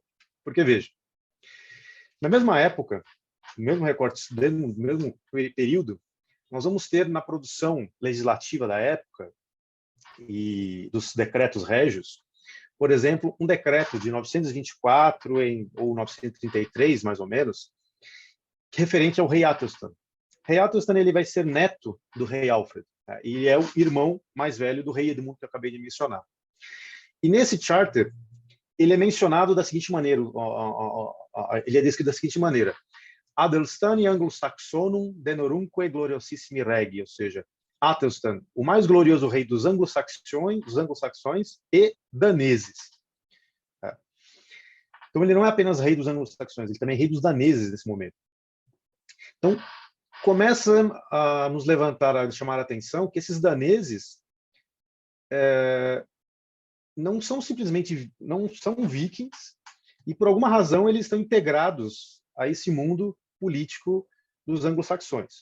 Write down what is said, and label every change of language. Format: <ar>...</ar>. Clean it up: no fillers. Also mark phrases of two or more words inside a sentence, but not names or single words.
<pt>Porque, veja, na mesma época, no mesmo recorte, no mesmo período, nós vamos ter na produção legislativa da época e dos decretos régios, por exemplo, um decreto de 924 ou 933, mais ou menos, referente ao rei Athelstan. Rei Athelstan ele vai ser neto do rei Alfred, tá? E é o irmão mais velho do rei Edmund que eu acabei de mencionar. E nesse charter ele é mencionado da seguinte maneira, ele é descrito da seguinte maneira:</pt> <la>Adelstani Anglo-Saxonum denorumque gloriosissimi regi,</la> <pt>ou seja, Athelstan, o mais glorioso rei dos anglo-saxões e daneses. Então, ele não é apenas rei dos anglo-saxões, ele também é rei dos daneses nesse momento. Então, começa a nos levantar, a chamar a atenção que esses daneses não são simplesmente, não são vikings, e por alguma razão eles estão integrados a esse mundo político dos anglo-saxões.</pt>